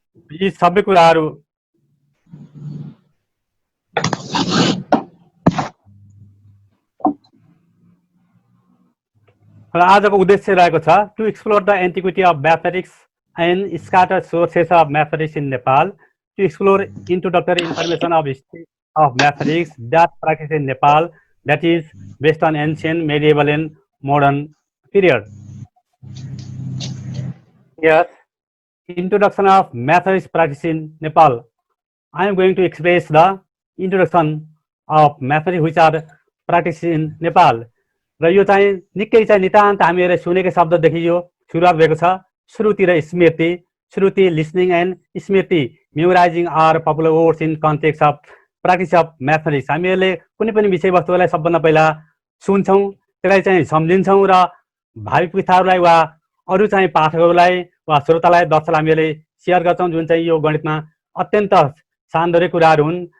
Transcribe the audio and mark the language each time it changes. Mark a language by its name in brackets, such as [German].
[Nepali] यी सबै कुराहरू र आजको उद्देश्य रहेको छ [English] To explore the antiquity of mathematics and scattered sources of mathematics in Nepal, to explore introductory information of history of mathematics that practice in Nepal, that is based on ancient, medieval and modern period. Yes, introduction of mathematics practice in Nepal. I am going to express the introduction of mathematics which are practiced in Nepal. [Nepali] र यो चाहिँ निकै चाहिँ नितान्त हामीहरूले सुनेको शब्ददेखि यो सुरुवात भएको छ। [English] श्रुति र Smriti, Shruti listening and Smriti memorising are popular words in context of practice of mathematics. [Nepali] हामीहरूले कुनै पनि विषयवस्तुलाई सबभन्दा पहिला सुन्छौँ, त्यसलाई चाहिँ सम्झिन्छौँ र भावी पुस्ताहरूलाई वा अरू चाहिँ पाठकहरूलाई वा श्रोतालाई दर्शकलाई हामीहरूले सेयर गर्छौँ, जुन चाहिँ यो गणितमा अत्यन्त सान्दर्भिक कुराहरू हुन्।